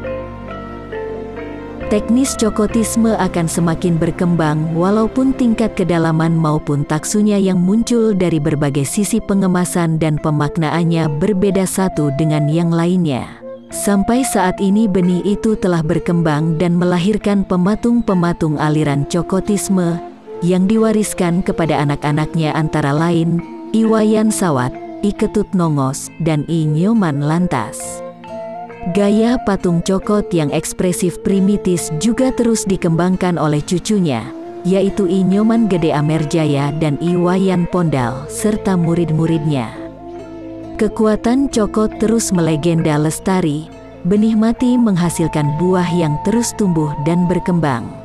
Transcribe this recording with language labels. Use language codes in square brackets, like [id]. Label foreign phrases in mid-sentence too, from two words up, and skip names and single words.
[id] Teknis Cokotisme akan semakin berkembang walaupun tingkat kedalaman maupun taksunya yang muncul dari berbagai sisi pengemasan dan pemaknaannya berbeda satu dengan yang lainnya. Sampai saat ini benih itu telah berkembang dan melahirkan pematung-pematung aliran Cokotisme yang diwariskan kepada anak-anaknya antara lain I Wayan Sawat, I Ketut Nongos, dan I Nyoman Lantas. Gaya patung Cokot yang ekspresif primitis juga terus dikembangkan oleh cucunya, yaitu I Nyoman Gede Amerjaya dan I Wayan Pondal, serta murid-muridnya. Kekuatan Cokot terus melegenda lestari, benih mati menghasilkan buah yang terus tumbuh dan berkembang.